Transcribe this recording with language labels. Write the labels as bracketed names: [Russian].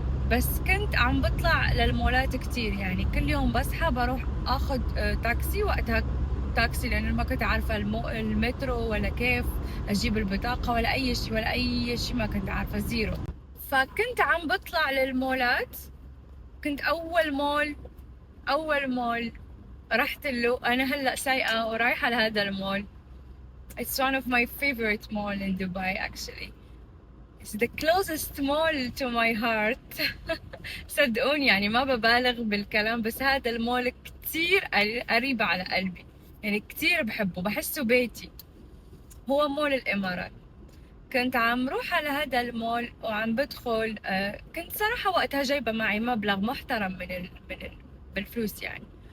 [Arabic] بس كنت عم بطلع للمولات كتير، يعني كل يوم بصحى بروح اخذ تاكسي، وقتها تاكسي لانه ما كنت عارفه المترو ولا كيف اجيب البطاقه ولا اي شيء، ولا اي شيء ما كنت عارفه، زيرو. فكنت عم بطلع للمولات. كنت اول مول رحت له، انا هلا سايقه ورايحه لهذا المول. [English] It's one of my favorite mall in Dubai actually. It's the closest mall to my heart. [Arabic] صدقوني يعني ما ببالغ بالكلام، بس هذا المول كتير قريب على قلبي، يعني كتير بحبه، بحسه بيتي. هو مول الإمارات. كنت عم روح على هذا المول وعم بدخل. كنت صراحة وقتها جايبة معي مبلغ محترم بالفلوس يعني.